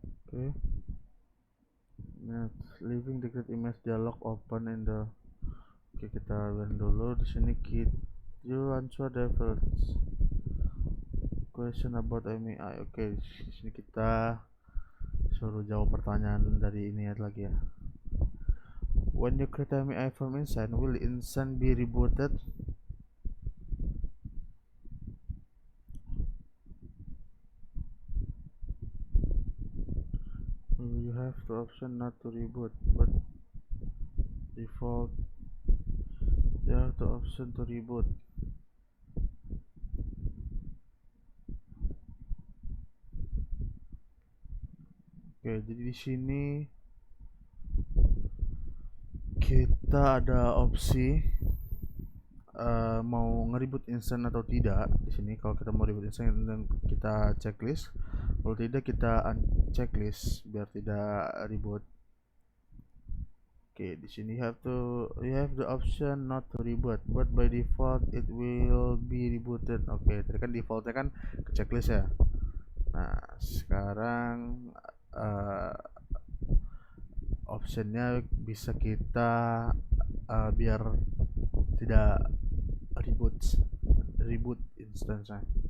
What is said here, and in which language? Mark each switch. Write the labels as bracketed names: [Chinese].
[English] Okay, leaving the create image dialog open in the. [Indonesian] Oke, kita run dulu di sini. [English] You answer the first question about MEI. [Indonesian] Oke, di sini kita suruh jawab pertanyaan dari ini lagi ya. [English] When you create MEI from instance, will instance be rebooted? You have the option not to reboot, but default you have the option to reboot. [Indonesian] Oke, jadi di sini kita ada opsi mau nge-reboot instant atau tidak. Di sini kalau kita mau reboot instant dan kita checklist, kalau tidak kita unchecklist biar tidak reboot. Oke, di sini [English] you have the option not to reboot, but by default it will be rebooted. [Indonesian] Oke, tadi kan defaultnya kan ke checklist ya. Nah, sekarang optionnya bisa kita biar tidak reboot instance-nya.